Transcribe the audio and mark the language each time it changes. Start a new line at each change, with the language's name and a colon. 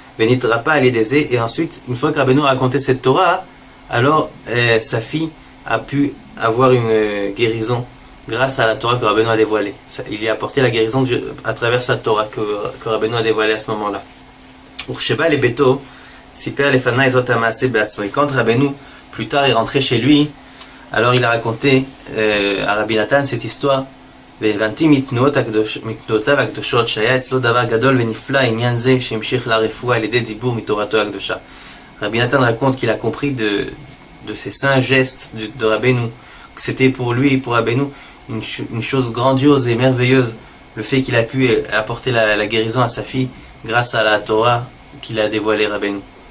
Hebrew: Venitrapa Alideze,
French: et ensuite, une fois que Rabbeinu a raconté cette Torah, alors sa fille a pu avoir une guérison grâce à la Torah que Rabbeinu a dévoilée. Il lui a apporté la guérison à travers sa Torah que Rabbeinu a dévoilée à ce moment-là.
Hebrew: Ursheba le Beto, Siper Lefana Ezot Hamase Beatzmo.
French: Et quand Rabbeinu, plus tard, est rentré chez lui, alors il a raconté à Rabbi Nathan cette histoire.
Hebrew: והבנתי מתנועותיו הקדושות שהיה אצלו דבר גדול ונפלא עניין זה שהמשיך לרפואה על ידי דיבור מתורתו הקדושה.
French: Rabbi Nathan raconte qu'il a compris de ces saints gestes de Rabbeinu, que c'était pour lui, pour Rabbeinu, une chose grandiose et merveilleuse, le fait qu'il a pu apporter la guérison à sa fille grâce à la Torah qu'il a dévoilée Rabbeinu.